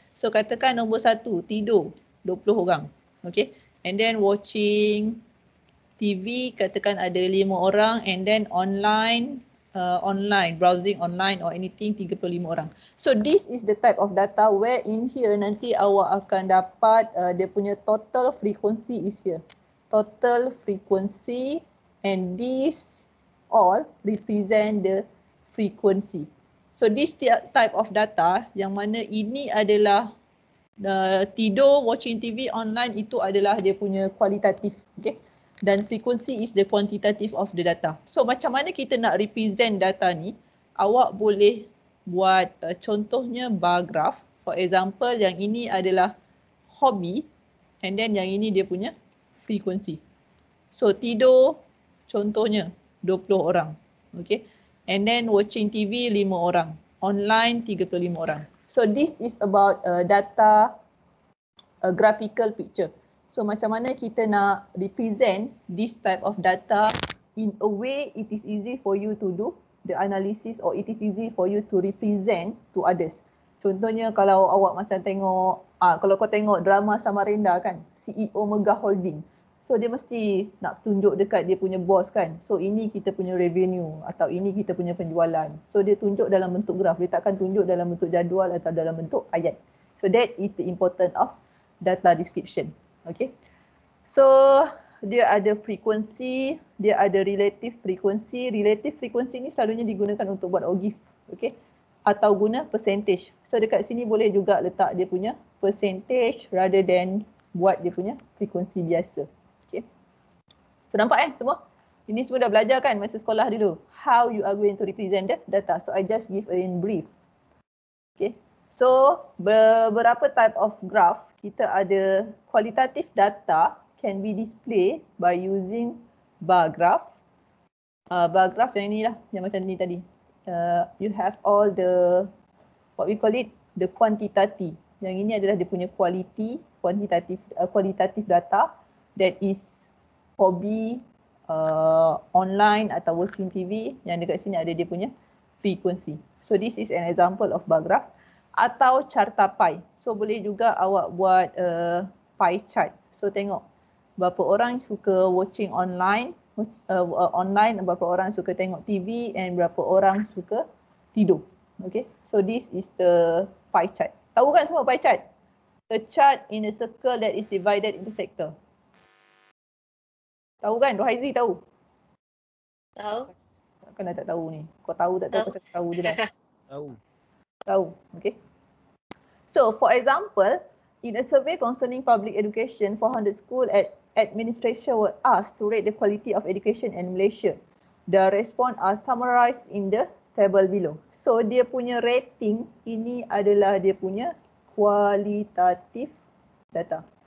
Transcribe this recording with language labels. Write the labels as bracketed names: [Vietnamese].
[Malay] So katakan nombor 1, tidur 20 orang. Okay, and then watching TV katakan ada 5 orang, [English] and then online browsing online or anything [Malay] 35 orang. [English] So this is the type of data where in here [Malay] nanti awak akan dapat dia punya [English] total frequency is here. Total frequency, and this all represent the frequency. So this type of data [Malay] yang mana ini adalah tidur, watching TV online, itu adalah dia punya kualitatif, okay? [English] Dan frequency is the quantitative of the data. [Malay] So macam mana kita nak represent data ni? Awak boleh buat contohnya bar graph. For example, yang ini adalah hobby, and then yang ini dia punya frequency. So tidur contohnya 20 orang, okay? [English] And then watching TV 5 orang, online 35 orang. So this is about data, graphical picture. So [Malay] macam mana kita nak [English] represent this type of data in a way it is easy for you to do the analysis, or it is easy for you to represent to others. [Malay] Contohnya kalau awak macam tengok, kalau kau tengok drama Samarinda kan, CEO Megah Holding. So dia mesti nak tunjuk dekat dia punya boss kan. So ini kita punya revenue atau ini kita punya penjualan. So dia tunjuk dalam bentuk graf. Dia takkan tunjuk dalam bentuk jadual atau dalam bentuk ayat. [English] So that is the importance of data description. [Malay] Okay. So dia ada frequency, dia ada relative frequency. Relative frequency ni selalunya digunakan untuk buat OGIF. Okay. Atau guna percentage. So dekat sini boleh juga letak dia punya percentage [English] rather than [Malay] buat dia punya frequency biasa. Okay. So nampak semua? Ini semua dah belajar kan masa sekolah dulu. [English] How you are going to represent the data. So I just give in brief. Okay. So beberapa type of graph. Kita ada qualitative data can be displayed by using bar graph. [Malay] Bar graph yang ni lah, yang macam ni tadi. [English] You have all the, what we call it, the quantitative. [Malay] Yang ini adalah dia punya [English] quality, qualitative data that is hobby, online atau watching TV. [Malay] Yang dekat sini ada dia punya frequency. [English] So this is an example of bar graph. [Malay] Atau carta pie. So boleh juga awak buat pie chart. So tengok berapa orang suka watching online, berapa orang suka tengok TV, and berapa orang suka tidur. Okay. [English] So this is the pie chart. [Malay] Tahu kan semua pie chart? [English] A chart in a circle that is divided into sector. [Malay] Tahu kan? Rohaizi tahu? Tahu? Takkan tak tahu ni. Kau tahu tak tahu, kau cakap tahu je lah. Tahu. Tahu. Okay. [English] So, for example, in a survey concerning public education, 400 school administration were asked to rate the quality of education in Malaysia. The response are summarized in the table below. [Malay] So, dia punya rating ini adalah dia punya kualitatif data.